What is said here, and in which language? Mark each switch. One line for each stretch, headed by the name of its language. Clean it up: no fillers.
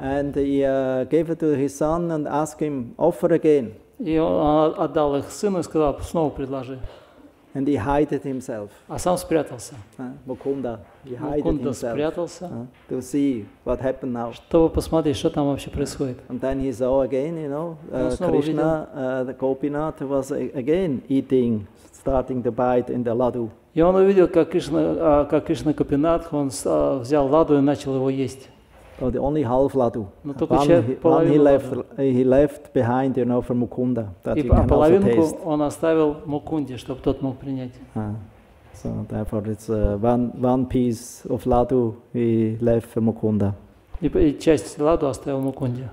English: And he gave it to his son and asked him, offer again.
Russian: И он отдал их сыну и сказал, снова предложи.
English: And he hid himself.
Russian: А сам спрятался.
English: Mukunda. He hid
Russian: Мукунда
English: himself.
Russian: спрятался.
English: To see what happened now.
Russian: Чтобы посмотреть, что там вообще происходит.
English: And then he saw again, Krishna, the Gopinath was again eating, starting to bite in the laddu.
Russian: И он увидел, как Кришна Гопинатх, он взял ладу и начал его есть.
English: Oh, the only half laddu.
Russian: Но только
English: One he left behind, for Mukunda, that he can also taste.
Russian: Он оставил Мукунде, чтобы тот мог принять.
English: So therefore, it's one piece of laddu he left for Mukunda.
Russian: И часть ладу оставил Мукунде.